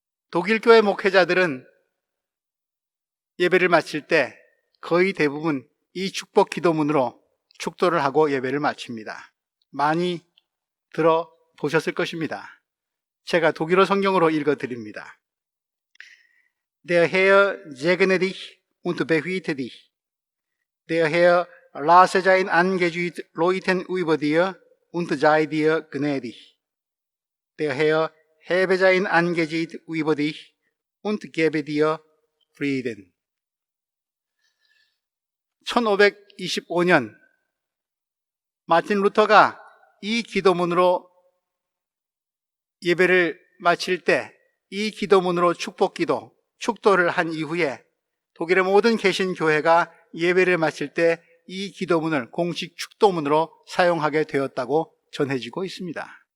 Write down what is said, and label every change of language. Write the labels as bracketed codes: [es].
[ko] 독일 교회 목회자들은 예배를 마칠 때 거의 대부분 이 축복 기도문으로 축도를 하고 예배를 마칩니다. 많이 들어보셨을 것입니다. 제가 독일어 성경으로 읽어드립니다. [de] Der Herr segne dich und behüte dich. Der Herr lasse sein Angesicht leuchten über dir und sei dir gnädig. Der Herr hebe sein Angesicht über dich und gebe dir Frieden. [ko] 1525년 마틴 루터가 이 기도문으로 예배를 마칠 때 이 기도문으로 축도를 한 이후에 독일의 모든 개신교회가 예배를 마칠 때 이 기도문을 공식 축도문으로 사용하게 되었다고 전해지고 있습니다.